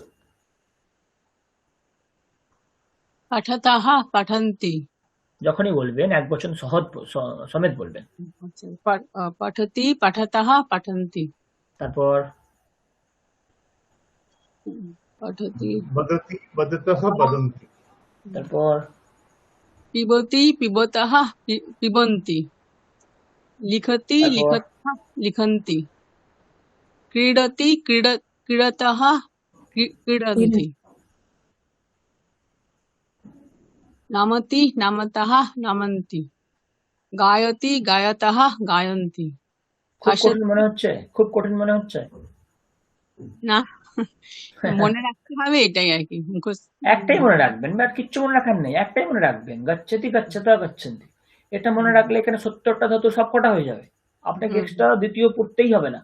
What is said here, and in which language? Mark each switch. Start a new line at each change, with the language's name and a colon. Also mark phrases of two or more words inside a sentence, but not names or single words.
Sanskrit: পাঠতাহ পঠন্তি।
Bangla: যখনই বলবেন এক বচন সমেত বলবেন। আচ্ছা,
Sanskrit: পঠতি পঠতাহ পঠন্তি।
Bangla: তারপর
Sanskrit: পঠতি वदति वदतः वदन्ति।
Bangla: তারপর
Sanskrit: পিবতি পিবতः পিবন্তি। লিখতি
Bangla: তারপর
Sanskrit: লিখতः লিখন্তি। ক্রীডতি ক্রীডতः ক্রীডন্তি। নামতি নামতः নামন্তি। গায়তি গায়তः গায়ন্তি।
Bangla: খুব কঠিন মনে হচ্ছে? খুব কঠিন মনে হচ্ছে? না, মনে রাখতে হবে এটাই আর কি, মুখস্থ। একটাই মনে রাখবেন, আর কিচ্ছু মনে রাখার নেই, একটাই মনে রাখবেন,
Sanskrit: গচ্ছতি, গচ্ছতা, গচ্ছন্তি।
Bangla: এটা মনে রাখলে এখানে 70টা ধাতু সব কটা হয়ে যাবে, আপনাকে এক্সট্রা দ্বিতীয় পড়তেই হবে না।